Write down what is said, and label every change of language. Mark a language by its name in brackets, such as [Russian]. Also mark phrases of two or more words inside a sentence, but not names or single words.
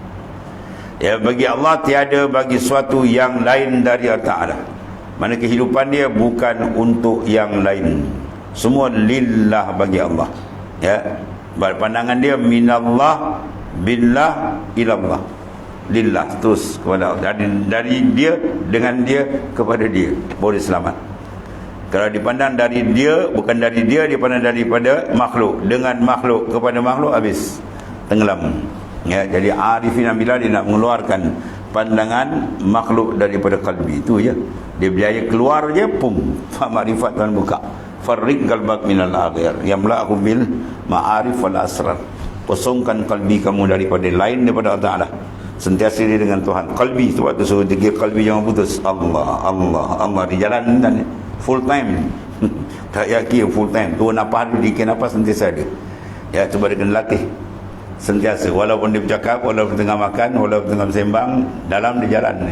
[Malay] Ya, bagi Allah, tiada bagi sesuatu yang lain dari Allah Ta'ala. Mana kehidupan dia bukan untuk yang lain, semua lillah bagi Allah. Ya, pandangan dia [Arabic] minallah billah ilallah, [Malay] lillah terus kepada Allah, dari dia, dengan dia, kepada dia, boleh selamat. Kalau dipandang dari dia, bukan dari dia, dipandang daripada makhluk, dengan makhluk kepada makhluk, habis tenggelam. Ya, jadi arifin bila dia nak mengeluarkan pandangan makhluk daripada kalbi, itu je. Dia berjaya keluar je, pum, ma'rifat Tuhan buka. [Arabic] Farriq qalbak minal aghir yamla'hu bil ma'arif wal asrar. [Malay] Kosongkan kalbi kamu daripada lain daripada Allah Ta'ala. Sentiasa dia dengan Tuhan. Kalbi tu waktu suruh degil kalbi jangan putus. Allah, Allah, Allah di jalan dan [English] full time. [Malay] Tak yakin [English] full time. [Malay] Tu nafas dikir nafas sentiasa ada. Ya, cuba dia kena latih sentiasa, walaupun dia bercakap, walaupun tengah makan, walaupun tengah bersembang, dalam di jalan ni.